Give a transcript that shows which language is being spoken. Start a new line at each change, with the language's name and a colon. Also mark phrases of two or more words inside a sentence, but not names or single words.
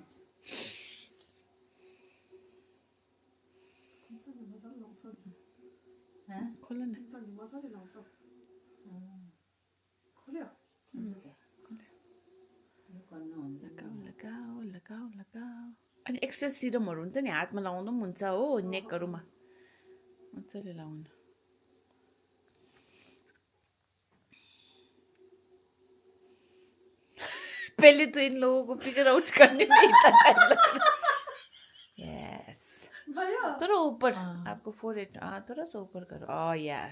Hindi: खोलो ना लगाओ लगाओ लगाओ लगाओ
Nepali: अनि एक्स्ट्रा सिरमहरू हुन्छ नि हातमा लगाउनु पनि हुन्छ हो नेकहरूमा मजाले लगाउनु
Hindi: पहले तो इन लोगों को
English: figure out
Hindi: करने में इतना टाइम लगा यस थोड़ा ऊपर आपको फोरहेड थोड़ा सा ऊपर करो यस